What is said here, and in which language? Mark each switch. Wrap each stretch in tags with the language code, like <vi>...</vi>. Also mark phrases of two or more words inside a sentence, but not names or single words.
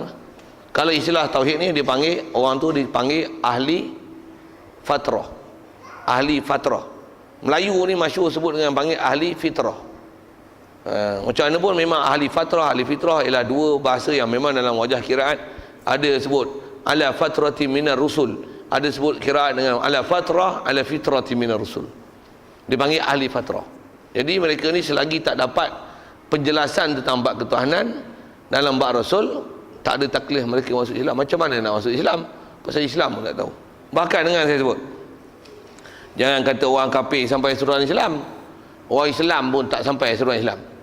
<ms>Kalau istilah tauhid ni dipanggil, orang tu dipanggil ahli fatrah. Ahli fatrah. Melayu ni masyhur sebut dengan panggil ahli fitrah. Macam mana pun memang ahli fatrah, ahli fitrah ialah dua bahasa yang memang dalam wajah kiraat ada sebut</ms> <ar>على فترة من الرسل,</ar> <ms>ada sebut kiraat dengan</ms> <ar>على فترة على فترة من الرسل.</ar> <ms>Dipanggil ahli fatrah. Jadi mereka ni selagi tak dapat penjelasan tentang bab ketuhanan dalam bab rasul, tak ada taklif mereka masuk Islam. Macam mana nak masuk Islam? Pasal Islam pun tak tahu. Bahkan dengan saya sebut, jangan kata orang kafir sampai seruan Islam, orang Islam pun tak sampai seruan Islam.</ms>